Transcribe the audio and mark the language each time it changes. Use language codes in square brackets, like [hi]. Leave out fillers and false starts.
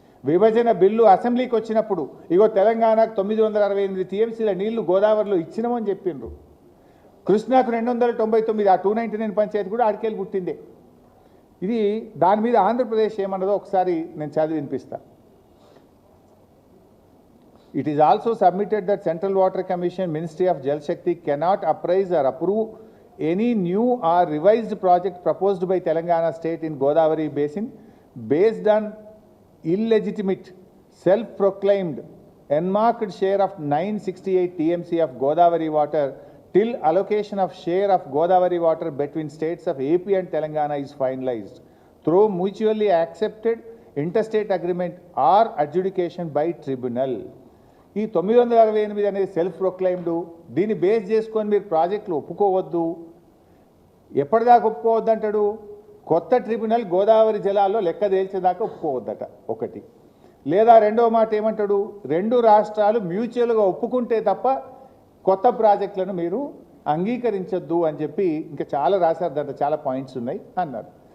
[te] విభజన బిల్లు అసెంబ్లీకి వచ్చినప్పుడు ఇగో తెలంగాణకు 968 టీఎంసీల నీళ్లు గోదావరిలో ఇచ్చినామని చెప్పిండ్రు. కృష్ణాకు 299, ఆ 299 పంచాయతీ కూడా ఆడికెళ్ళి పుట్టిందే. ఇది దాని మీద ఆంధ్రప్రదేశ్ ఏమన్నదో ఒకసారి నేను చదివి వినిపిస్తా. [en] It is also submitted that Central Water Commission, Ministry of Jal Shakti cannot appraise or approve any new or revised project proposed by Telangana state in Godavari basin based on illegitimate, self-proclaimed, enmarked share of 968 TMC of Godavari water till allocation of share of Godavari water between states of AP and Telangana is finalized through mutually accepted interstate agreement or adjudication by tribunal. [te] ఈ 968 అనేది self proclaimed, దీన్ని base చేసుకొని మీరు ప్రాజెక్టులు ఒప్పుకోవద్దు. ఎప్పటిదాకా ఒప్పుకోవద్దు అంటాడు? కొత్త tribunal Godavari జలాల్లో లెక్క తేల్చేదాకా ఒప్పుకోవద్దట ఒకటి. లేదా రెండో మాట ఏమంటాడు? 2 రాష్ట్రాలు మ్యూచువల్గా ఒప్పుకుంటే తప్ప కొత్త ప్రాజెక్టులను మీరు అంగీకరించొద్దు అని చెప్పి ఇంకా చాలా రాశారు, దాంట్లో చాలా పాయింట్స్ ఉన్నాయి అన్నారు.